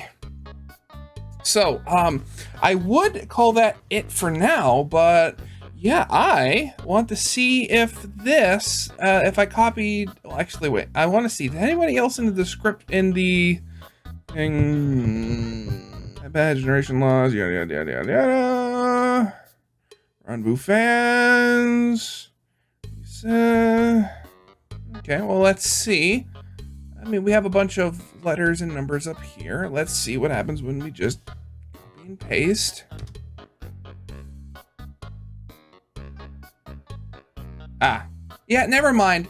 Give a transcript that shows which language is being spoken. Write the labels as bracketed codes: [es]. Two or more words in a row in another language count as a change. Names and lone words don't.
[en] So, I would call that it for now, but yeah, I want to see if this, if I copied, well, actually, wait, I want to see, did anybody else in the script, in the thing, bad generation laws, yada, yada, yada, yada, yada, Ranboo fans, Okay, well, let's see. I mean, we have a bunch of letters and numbers up here. Let's see what happens when we just copy and paste. Yeah, never mind.